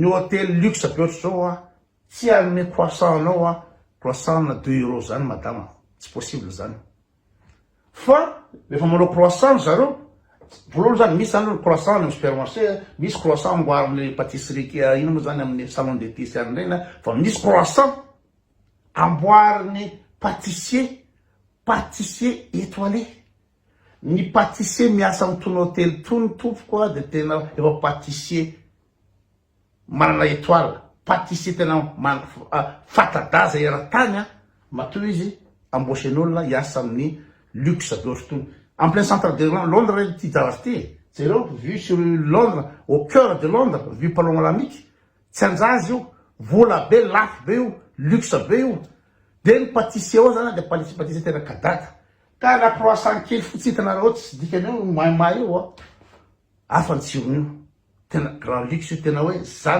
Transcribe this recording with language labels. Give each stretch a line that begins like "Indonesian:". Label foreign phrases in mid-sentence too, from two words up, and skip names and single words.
Malagasy: hôtel luxe be ohatry zao tsy anome croissant anao croissant na 2 € zany madama tsy possible zany fa rehefa manao croissant zareo voalohany zany misy zany croissant amin'ny supermarché misy croissant amboary amin'ny pâtisserie ino moa zany amin'ny
French: salon de thé
Malagasy: sy any reny fa misy croissant amboariny
French: pâtissier étoilé
Malagasy: ny pâtissier miasa amitony hôtel tony tompoko de tena efa pâtissier manana étoile pâtissier tena fata-daza era-tany matoa izy embauchen'olona hiasa amin'ny luxe be ohatry tony
French: en plein centre de Londres
Malagasy: reny ty zavatra ty jereo
French: vu sur Londres au cœur de Londres
Malagasy: vu paloma lamiky tsy anjazy io vola be lafo be io luxe be io de ny pâtissier ao zany de pâtissier tena kadaka ka
French: la croissant
Malagasy: kely fotsy hitanareo tsy dikany eo maimay io afa ny tsirony io tena
French: grand luxe
Malagasy: io tena hoe zany